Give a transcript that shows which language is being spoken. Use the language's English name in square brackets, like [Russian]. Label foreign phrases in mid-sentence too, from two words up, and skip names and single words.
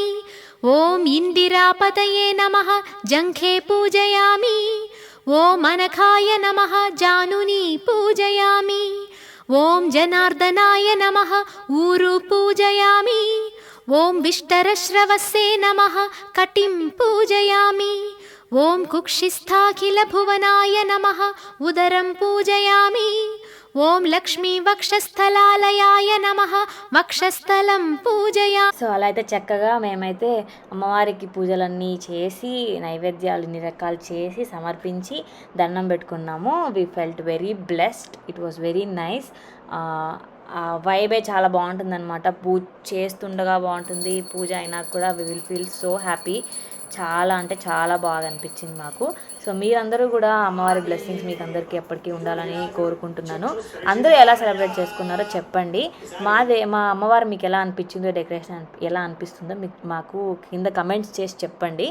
[Sanskrit] ఓం ఇందిరాపతయే నమః జంఘే పూజయామి. ఓం అనఘాయ నమః జానుని పూజయామి. ఓం జనార్దనాయ నమః ఊరు పూజయామి. ఓం విష్టరశ్రవస్సే నమః కటిం పూజయామి. ॐ कुक्षिस्थाखिलभुवनाय नमः उदरं पूजयामि ॐ लक्ष्मीवक्षस्थलालयाय नमः वक्षस्थलं पूजयामि. [Telugu] సో అలా అయితే చక్కగా మేమైతే అమ్మవారికి పూజలన్నీ చేసి నైవేద్యాలు ఇన్ని రకాలు చేసి సమర్పించి దండం పెట్టుకున్నాము. [English] We felt very blessed, it was very nice. [Telugu] వైబే చాలా బాగుంటుందన్నమాట. పూజ చేస్తుండగా బాగుంటుంది, పూజ అయినా కూడా [English] we will feel so happy. [Telugu] చాలా అంటే చాలా బాగా అనిపించింది మాకు. సో మీరందరూ కూడా అమ్మవారి బ్లెస్సింగ్స్ మీకు అందరికీ ఎప్పటికీ ఉండాలని కోరుకుంటున్నాను. అందరూ ఎలా సెలబ్రేట్ చేసుకున్నారో చెప్పండి. మా అమ్మవారు మీకు ఎలా అనిపించిందో, డెకరేషన్ ఎలా అనిపిస్తుందో మాకు కింద కమెంట్స్ చేసి చెప్పండి.